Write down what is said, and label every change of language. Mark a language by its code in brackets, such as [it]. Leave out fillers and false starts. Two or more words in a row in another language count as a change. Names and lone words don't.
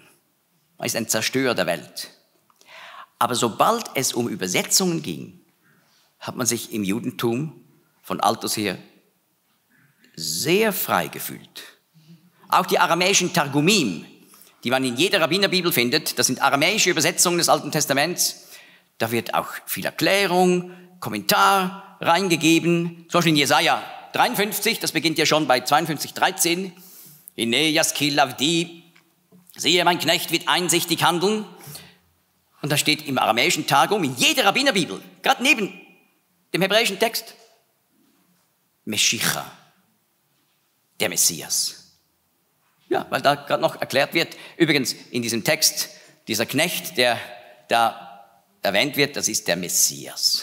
[de] Man ist ein Zerstörer der Welt. Aber sobald es um Übersetzungen ging, hat man sich im Judentum von alters her sehr frei gefühlt. Auch die aramäischen Targumim, die man in jeder Rabbinerbibel findet, das sind aramäische Übersetzungen des Alten Testaments. Da wird auch viel Erklärung, Kommentar reingegeben. Zum Beispiel in Jesaja 53, das beginnt ja schon bei 52,13. [he] הנה ישכיל עבדי, [de] siehe, mein Knecht wird einsichtig handeln. Und da steht im aramäischen Targum, in jeder Rabbinerbibel, gerade neben dem hebräischen Text, Meshicha, der Messias. Ja, weil da gerade noch erklärt wird, übrigens in diesem Text, dieser Knecht, der da erwähnt wird, das ist der Messias.